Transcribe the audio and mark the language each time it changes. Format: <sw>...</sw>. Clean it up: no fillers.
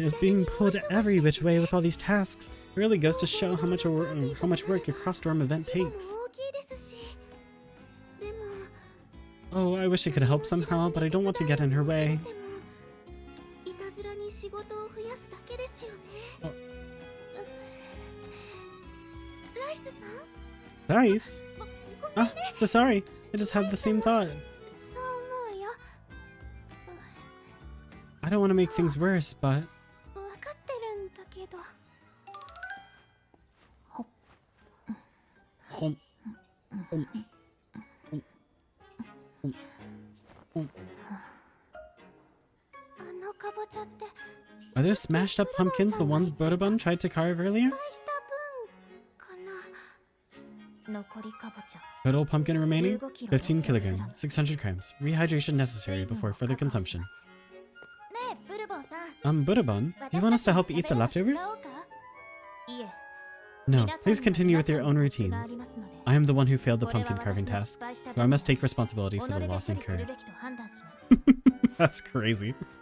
<en>Butterbun is being pulled every which way with all these tasks. It really goes to show how much work a cross-dorm event</en> <ja>規模も</ja> <en>takes.</en> <ja>大きいですしでも</ja> <en>Oh, I wish I could help somehow, but I don't want to get in her way.</en> <ja>いたずらに仕事を増やすだけですよねあライスさん</ja> <en>Nice. Ah, so sorry. I just had the same thought.</en> <ja>そう思うよ</ja> <en>I don't want to make things worse, but</en> <ja>分かってるんだけど hum, hum, hum, hum. あのかぼちゃって</ja> <en>Are those smashed up pumpkins the ones Butterbun tried to carve earlier?</en> <ja>失敗した分かな残りかぼちゃ</ja> <en>Total pumpkin remaining?</en> <ja>15</ja> <en>15 kilograms, 600 grams. Rehydration necessary before further consumption.</en> <ja>ねえブルボンさん</ja> <en>Butterbun, do you want us to help eat the leftovers?</en> <ja>いえ</ja> <en>No, please continue with your own routines. I am the one who failed the pumpkin carving task, so I must take responsibility for the loss incurred. That's crazy.</en>